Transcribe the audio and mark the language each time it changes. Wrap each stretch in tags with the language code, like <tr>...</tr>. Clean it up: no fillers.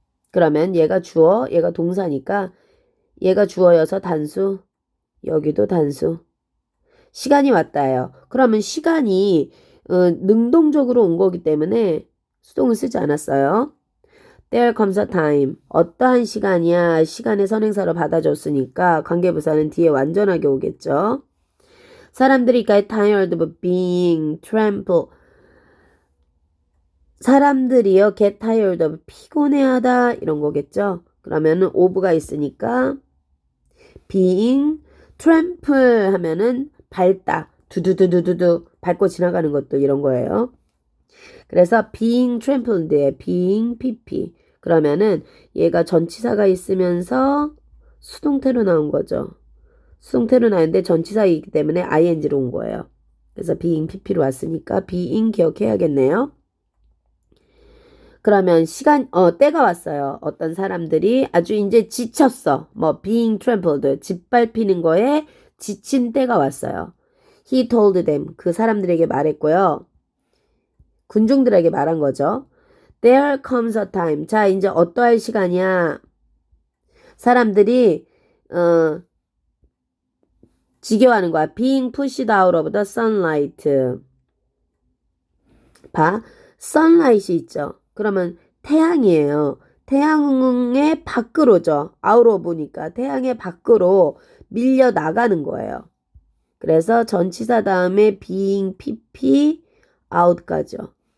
<ko>그러면 얘가 주어, 얘가 동사니까 얘가 주어여서 단수, 여기도 단수. 시간이 왔다요. 그러면 시간이 능동적으로 온 거기 때문에 수동을 쓰지 않았어요.</ko> <en>There comes a time.</en> <ko>어떠한 시간이야. 시간의 선행사로 받아줬으니까 관계부사는 뒤에 완전하게 오겠죠. 사람들이</ko> <en>get tired of being trampled.</en> <ko>사람들이요</ko> <en>get tired of</en> <ko>피곤해하다 이런 거겠죠. 그러면은 of가 있으니까 being trample 하면은 밟다. 두두두두두두 밟고 지나가는 것도 이런 거예요. 그래서</ko> <en>being trampled에 being pp.</en> <ko>그러면은 얘가 전치사가 있으면서 수동태로 나온 거죠. 수동태로 나왔는데 전치사이기 때문에 ing로 온 거예요. 그래서 being pp로 왔으니까 being 기억해야겠네요. 그러면 때가 왔어요. 어떤 사람들이 아주 이제 지쳤어. 뭐</ko> <en>being trampled</en> <ko>짓밟히는 거에 지친 때가 왔어요.</ko> <en>He told them</en> <ko>그 사람들에게 말했고요. 군중들에게 말한 거죠.</ko> <en>There comes a time.</en> <ko>자, 이제 어떠할 시간이야. 사람들이 지겨워하는 거야.</ko> <en>Being pushed out of the sunlight.</en> <ko>봐. sunlight이 있죠. 그러면 태양이에요. 태양의 밖으로죠. out of니까 태양의 밖으로 밀려 나가는 거예요. 그래서 전치사 다음에 being pp out가죠.</ko>